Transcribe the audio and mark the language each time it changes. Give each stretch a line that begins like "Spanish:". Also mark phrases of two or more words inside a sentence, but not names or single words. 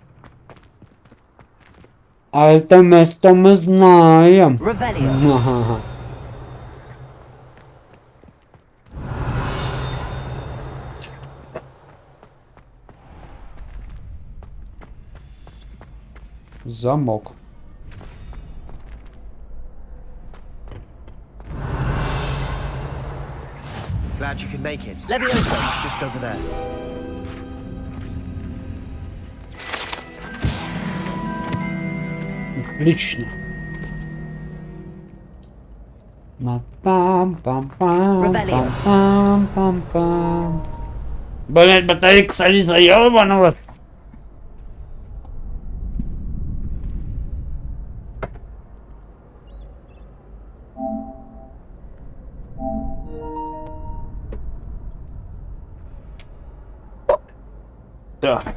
Russian: А это место мы знаем. Ага. Замок.
English: Glad you could make it. Leviosa, just over there.
Russian: Отлично. Пам-пам-пам-пам-пам-пам. Блять, батарейка садится, ёбаного. Так.